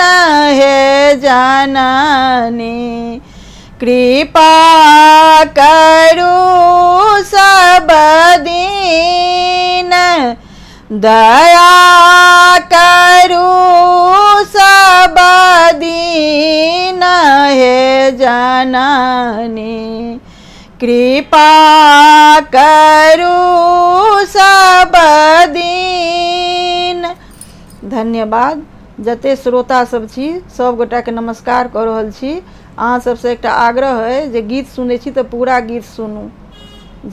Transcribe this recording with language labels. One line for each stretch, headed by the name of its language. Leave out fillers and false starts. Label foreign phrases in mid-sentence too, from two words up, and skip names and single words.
Maithili: हे जननी, कृपा करू सब दीन, दया करू सब दीन हे जननी, कृपा करू सब दीन। धन्यवाद। जते श्रोता सब छी सब गोटा के नमस्कार कऽ रहल छी। अहाँ सबसे एकटा आग्रह है जे गीत सुनै छी तऽ पूरा गीत सुनू।